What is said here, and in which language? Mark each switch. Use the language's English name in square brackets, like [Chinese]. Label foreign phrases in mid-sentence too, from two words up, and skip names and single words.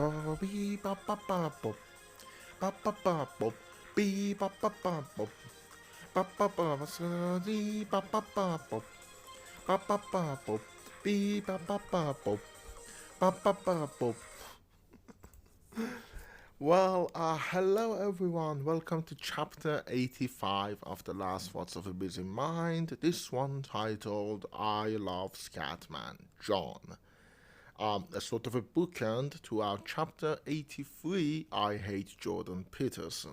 [English] beep ba ba ba boop ba ba ba boop beep ba ba ba boop ba ba ba dee ba ba ba boop ba ba ba boop beep ba ba ba boop ba ba ba boop. Hello everyone. Welcome to chapter 85 of The Last Thoughts of a Busy Mind. This one titled I Love Scatman, John. A sort of a bookend to our chapter 83, I Hate Jordan Peterson.